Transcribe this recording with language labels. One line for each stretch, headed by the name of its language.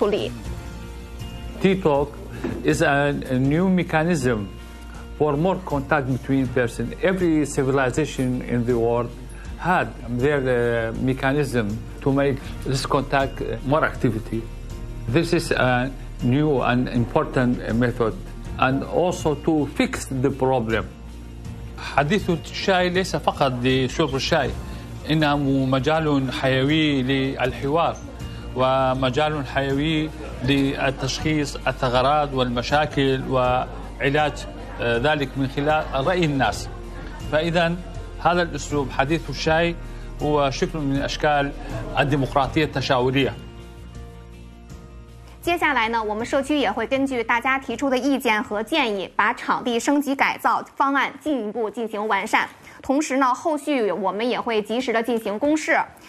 Chinese: 所以我们在2023年的时候，我们创新打造了TikTok家人茶话会。我们采用轻松座谈、加民主议事的模式，邀请中外居民共同参与，共同讨论议题。外籍居民也会给我们带来全新的思维模式和价值观念，并且在每场议事协商会以后呢，我们也会迅速的启动分级办理机制，结合网格精细化的管理工作，形成一个闭环的处理。TikTok
English: is a new mechanism for more contact between person. Every civilization in the world had their mechanism to make this contact more activity. This is a new and important method, and also to fix the problem.
Arabic: حديث الشاي ليس فقط لشرب الشاي، إنه مجال حيوي للحوار. ومجال حيوي للتشخيص الثغرات والمشاكل وعلاج ذلك من خلال رأي الناس. فإذا هذا الأسلوب حديث الشاي هو شكل من أشكال الديمقراطية التشاورية.
Chinese: 接下来呢，我们社区也会根据大家提出的意见和建议，把场地升级改造方案进一步进行完善。同时呢，后续我们也会及时的进行公示。